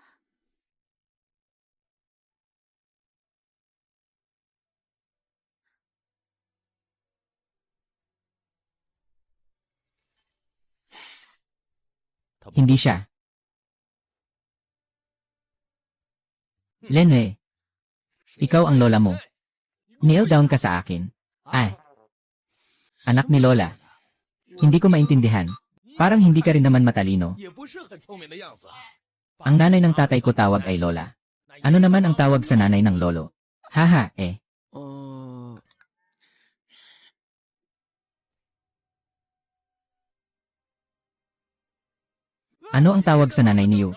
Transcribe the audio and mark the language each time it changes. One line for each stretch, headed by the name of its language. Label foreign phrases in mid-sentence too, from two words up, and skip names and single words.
Filipino: Hindi siya. Lenwei, ikaw ang lola mo.
English: Kneel down
Filipino: ka sa akin. Anak ni Lola. Hindi ko maintindihan. Parang hindi ka rin naman matalino.
Chinese: 也不是很聪明的样子啊。
Filipino: Ang nanay ng tatay ko tawag ay Lola. Ano naman ang tawag sa nanay ng lolo? Haha, eh. Ano ang tawag sa nanay ni Yu?